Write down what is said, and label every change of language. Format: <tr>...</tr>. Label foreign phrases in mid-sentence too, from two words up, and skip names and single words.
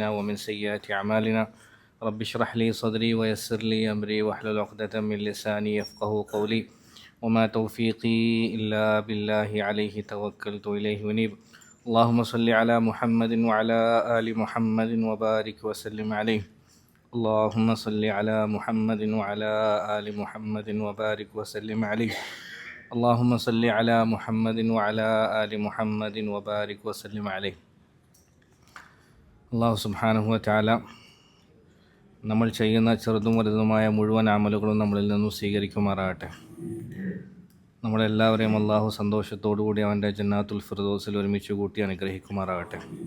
<ar>ومن سيئات أعمالنا رب اشرح لي صدري ويسر لي أمري واحلل عقدة من لساني يفقه قولي وما توفيقي إلا بالله عليه توكلت إليه ونيب اللهم صل على محمد وعلى آل محمد وبارك وسلم عليه اللهم صل على محمد وعلى آل محمد وبارك وسلم عليه اللهم صل على محمد وعلى آل محمد وبارك وسلم عليه. الله سبحانه وتعالى</ar> <ml>നമ്മൾ ചെയ്യുന്ന ചെറുതും വലുതുമായ മുഴുവൻ അമലുകളും നമ്മളിൽ നിന്നും സ്വീകരിക്കുമാറാകട്ടെ. നമ്മളെല്ലാവരെയും അള്ളാഹു സന്തോഷത്തോടുകൂടി അവൻ്റെ ജന്നാത്തുൽ ഫിർദൗസിൽ ഒരുമിച്ച് കൂട്ടി അനുഗ്രഹിക്കുമാറാകട്ടെ.</ml>